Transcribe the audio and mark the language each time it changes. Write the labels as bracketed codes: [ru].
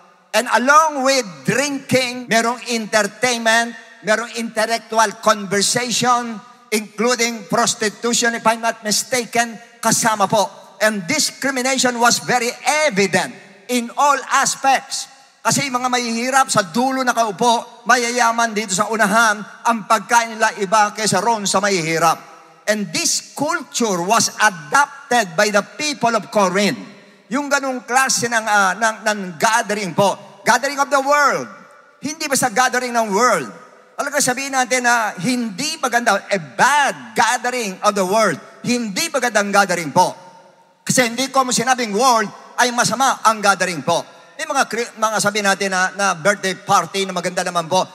[en] And along with drinking, merong entertainment, merong intellectual conversation, including prostitution, if I'm not mistaken, [tl] kasama po. [en] And discrimination was very evident in all aspects. [tl] Kasi yung mga mahihirap sa dulo nakaupo, mayayaman dito sa unahan, ang pagkain nila iba kaysa roon sa mahihirap. [en] And this culture was adopted by the people of Corinth. [tl] Yung ganung klase ng gathering po. [en] Gathering of the world. [tl] Hindi ba sa gathering ng world? Talaga sabihin natin na hindi maganda, [en] a bad gathering of the world. [tl] Hindi magandang gathering po. Kasi hindi ko mo sinabing world ay masama ang gathering po. May mga sabihin natin na birthday party na maganda naman po.